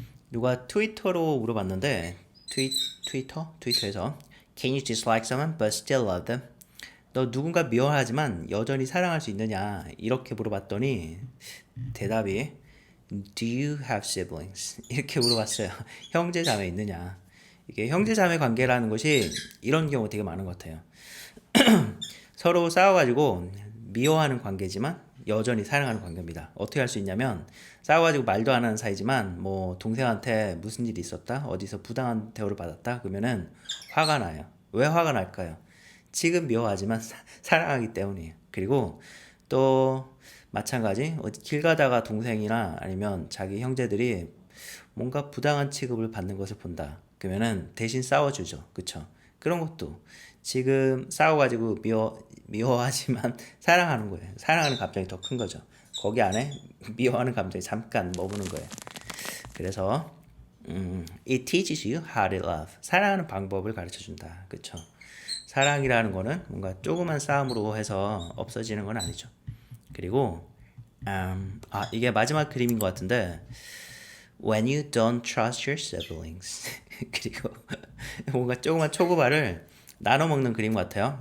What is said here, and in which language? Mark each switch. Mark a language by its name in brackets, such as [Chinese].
[Korean] 누가 트위터로 물어봤는데 트위터에서 [English] Can you dislike someone but still love them? [Korean] 너 누군가 미워하지만 여전히 사랑할 수 있느냐? 이렇게 물어봤더니 대답이 [English] Do you have siblings? [Korean] 이렇게 물어봤어요. 형제 자매 있느냐? 이게 형제 자매 관계라는 것이 이런 경우 되게 많은 것 같아요. 서로 싸워가지고 미워하는 관계지만 여전히 사랑하는 관계입니다. 어떻게 할 수 있냐면 싸워가지고 말도 안 하는 사이지만 뭐 동생한테 무슨 일이 있었다, 어디서 부당한 대우를 받았다 그러면은 화가 나요. 왜 화가 날까요? 지금 미워하지만 사랑하기 때문이에요. 그리고 또 마찬가지 길 가다가 동생이나 아니면 자기 형제들이 뭔가 부당한 취급을 받는 것을 본다. 그러면은 대신 싸워주죠. 그쵸? 그런 것도 지금 싸워가지고 미워하지만 사랑하는 거예요. 사랑하는 감정이 더 큰 거죠. 거기 안에 미워하는 감정이 잠깐 머무는 거예요. 그래서 [English] it teaches you how to love. [Korean] 사랑하는 방법을 가르쳐 준다. 그쵸? 사랑이라는 거는 뭔가 조그만 싸움으로 해서 없어지는 건 아니죠. 그리고 이게 마지막 그림인 것 같은데 [English] When you don't trust your siblings. [Korean] 그리고 뭔가 조그만 초코바를 나눠 먹는 그림 같아요.